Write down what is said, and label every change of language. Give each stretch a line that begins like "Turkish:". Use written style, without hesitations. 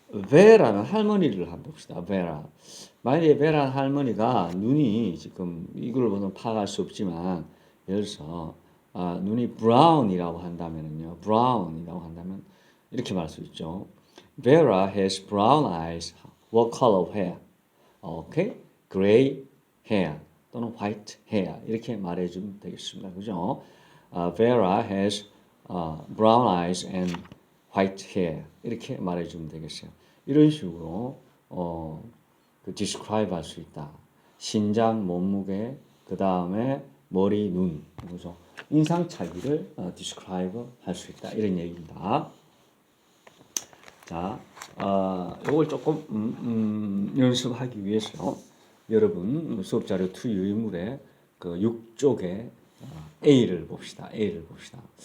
Korean: 베라는 할머니를 한번 봅시다. 베라. 만약에 베라 할머니가 눈이 지금 이걸 보면 파악할 수 없지만 예를 들어서 눈이 브라운이라고 한다면은요. 브라운이라고 한다면 이렇게 말할 수 있죠.
English: Vera has brown eyes. What color of hair?
Korean: 오케이.
English: Gray hair
Korean: 또는
English: white hair
Korean: 이렇게 말해주면 되겠습니다. 그죠?
English: Vera has brown eyes and white hair
Korean: 이렇게 말해주면 되겠어요. 이런 식으로 그 describe 할 수 있다. 신장, 몸무게, 그 다음에 머리, 눈, 그죠? 인상 차이를 describe 할 수 있다. 이런 얘기입니다. 자, 이걸 조금 연습하기 위해서 여러분 수업 자료 2 유인물의 그 6쪽에 A를 봅시다. A를 봅시다.